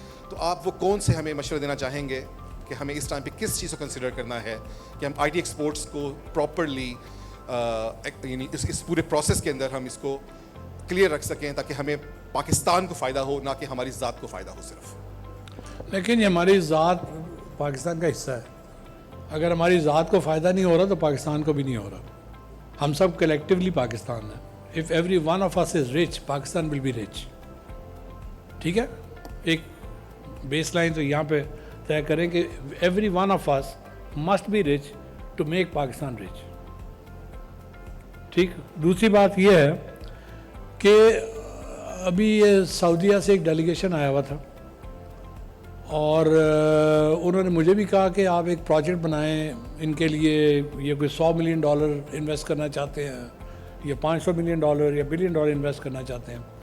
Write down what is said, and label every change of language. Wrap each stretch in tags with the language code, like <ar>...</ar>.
<ur>تو آپ وہ کون سے ہمیں مشورہ دینا چاہیں گے کہ ہمیں اس ٹائم پہ کس چیز کو کنسیڈر کرنا ہے کہ ہم آئی ٹی ایکسپورٹس کو پراپرلی یعنی اس پورے پروسیس کے اندر ہم اس کو کلیئر رکھ سکیں تاکہ ہمیں پاکستان کو فائدہ ہو, نہ کہ ہماری ذات کو فائدہ ہو صرف. لیکن یہ ہماری ذات پاکستان کا حصہ ہے. اگر ہماری ذات کو فائدہ نہیں ہو رہا تو پاکستان کو بھی نہیں ہو رہا. ہم سب کلیکٹیولی پاکستان ہیں.</ur> <en>If every one of us is rich, Pakistan will be rich.</en> <ur>ٹھیک ہے, ایک بیس لائن تو یہاں پہ طے کریں کہ</ur> <en>every one of us must be rich to make Pakistan rich.</en> <ur>ٹھیک. دوسری بات یہ ہے کہ ابھی یہ سعودیہ سے ایک ڈیلیگیشن آیا ہوا تھا, اور انہوں نے مجھے بھی کہا کہ آپ ایک پروجیکٹ بنائیں ان کے لیے, یہ کوئی $100 ملین انویسٹ کرنا چاہتے ہیں, یا $500 ملین یا $1 بلین انویسٹ کرنا چاہتے ہیں.</ur>